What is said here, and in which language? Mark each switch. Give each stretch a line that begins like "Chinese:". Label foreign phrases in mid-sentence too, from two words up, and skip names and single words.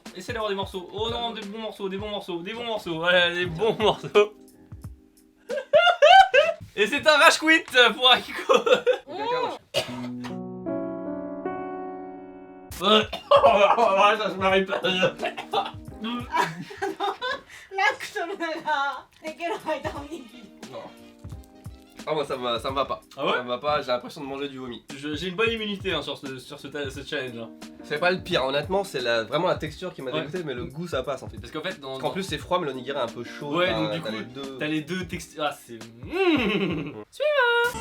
French: Essayez d'avoir des morceaux. Oh non, des bons morceaux, des bons morceaux, des bons morceaux. Voilà, des bons morceaux. Et c'est un
English: rage quit
French: pour Akiko. Ça se marie pas.
Japanese: ラクトルができる間おにぎり。
French: Ah moi ça me va pas. Ah ouais? Ça me va pas, j'ai l'impression de manger du vomi. J'ai une bonne immunité hein, sur ce challenge. Hein. C'est pas le pire, honnêtement, c'est vraiment la texture qui m'a dégoûté, mais le goût ça passe en fait. Parce qu'en fait, En plus c'est froid, mais l'onigiri est un peu chaud. Ouais, donc du coup, t'as les deux textures. Ah, c'est. Suivant.